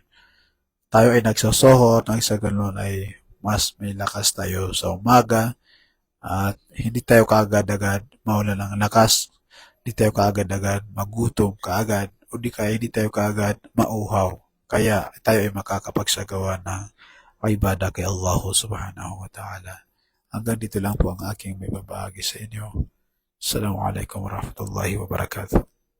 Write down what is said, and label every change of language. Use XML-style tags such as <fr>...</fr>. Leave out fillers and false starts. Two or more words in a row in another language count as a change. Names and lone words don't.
<tl>Tayo ay nagsasohor ng isa ganon ay mas may lakas tayo sa umaga at hindi tayo kaagad-agad mawala ng lakas. Hindi tayo kaagad-agad magutom kaagad o di kaya hindi tayo kaagad mauhaw. Kaya tayo ay makakapagsagawa ng ibadah kay Allah</tl> <ar>سبحانه وتعالى.</ar> <tl>Hanggang dito lang po ang aking may babahagi sa inyo.</tl> <ar>السلام عليكم ورحمة الله وبركاته.</ar>